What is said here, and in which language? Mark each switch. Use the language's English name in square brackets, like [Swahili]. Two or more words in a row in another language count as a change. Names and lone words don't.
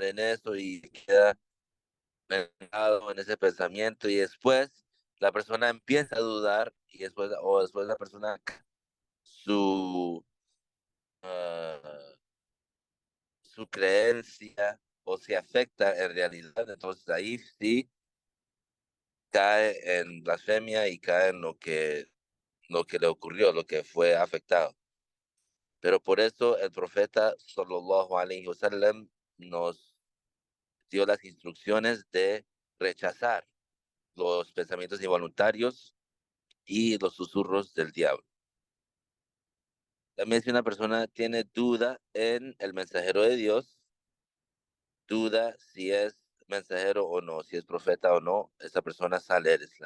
[Spanish] en eso y queda pegado en ese pensamiento y después la persona empieza a dudar y después la persona su ah, su creencia o se afecta en realidad, entonces ahí sí cae en blasfemia y cae en lo que le ocurrió, lo que fue afectado. Pero por eso el profeta [Arabic] صلى الله عليه وسلم [Spanish] nos dio las instrucciones de rechazar los pensamientos involuntarios y los susurros del diablo. También si una persona tiene duda en el mensajero de Dios, duda si es mensajero o no, si es profeta o no, esa persona sale del Islam.